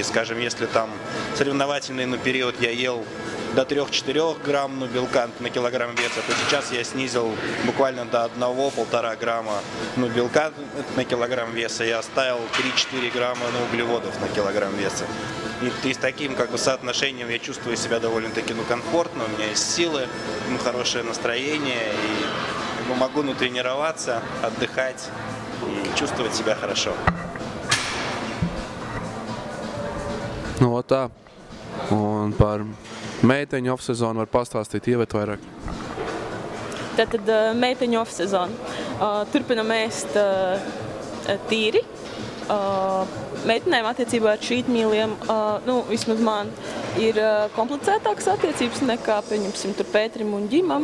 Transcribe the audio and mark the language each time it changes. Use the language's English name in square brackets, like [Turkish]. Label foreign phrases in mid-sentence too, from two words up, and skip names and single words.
[Russian] Скажем, если там соревновательный период я ел до 3-4 грамм белка на килограмм веса, то сейчас я снизил буквально до 1-1,5 грамма белка на килограмм веса и оставил 3-4 грамма углеводов на килограмм веса. И с таким соотношением я чувствую себя довольно-таки комфортно, у меня есть силы, хорошее настроение, и могу тренироваться, отдыхать и чувствовать себя хорошо. [Latvian] Nu, tā. Un par meiteņu off-sezonu var pastāstīt ievet vairāk. Tātad meiteņu off-sezonu. Turpinam ēst tīri. Meitenēm attiecībā ar cheat-mealiem, vismaz man, ir komplicētākas attiecības nekā, pieņemsim, tur Pēterim un Ģimam.